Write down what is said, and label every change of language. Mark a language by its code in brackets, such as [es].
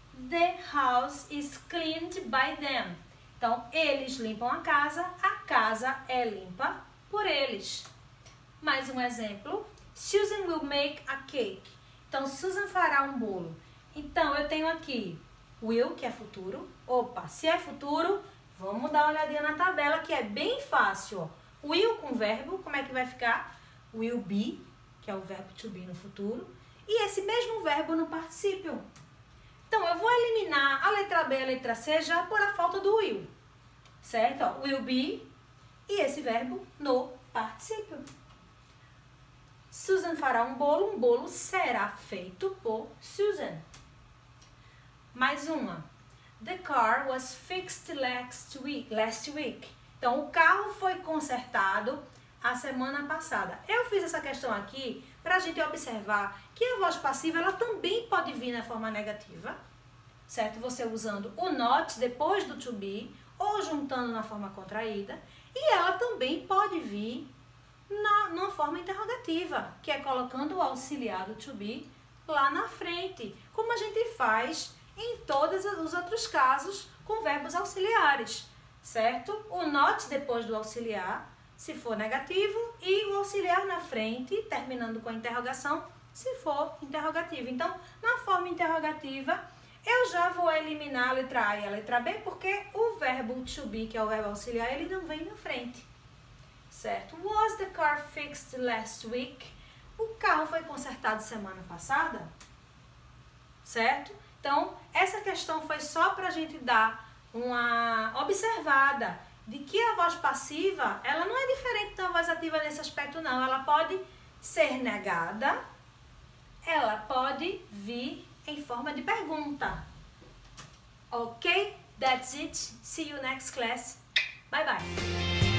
[en] The house is cleaned by them. [pt] Então, eles limpam a casa é limpa por eles. Mais um exemplo. [en] Susan will make a cake. [pt] Então, Susan fará um bolo. Então, eu tenho aqui will, que é futuro. Opa, se é futuro, vamos dar uma olhadinha na tabela, que é bem fácil. Ó. Will com verbo, como é que vai ficar? Will be, que é o verbo to be no futuro. E esse mesmo verbo no particípio. Então, eu vou eliminar a letra B e a letra C já por a falta do will. Certo? Ó, will be e esse verbo no particípio. Susan fará um bolo será feito por Susan. Mais uma. [en] The car was fixed last week. [pt] Então, o carro foi consertado a semana passada. Eu fiz essa questão aqui para a gente observar que a voz passiva ela também pode vir na forma negativa, certo? Você usando o not depois do to be ou juntando na forma contraída. E ela também pode vir numa forma interrogativa, que é colocando o auxiliar do to be lá na frente, como a gente faz em todos os outros casos com verbos auxiliares, certo? O not depois do auxiliar, se for negativo, e o auxiliar na frente, terminando com a interrogação, se for interrogativo. Então, na forma interrogativa, eu já vou eliminar a letra A e a letra B, porque o verbo to be, que é o verbo auxiliar, ele não vem na frente, certo? [en] Was the car fixed last week? [pt] O carro foi consertado semana passada, certo? Então, essa questão foi só para a gente dar uma observada de que a voz passiva, ela não é diferente da voz ativa nesse aspecto, não. Ela pode ser negada, ela pode vir em forma de pergunta. [en] Ok? That's it. See you next class. Bye, bye.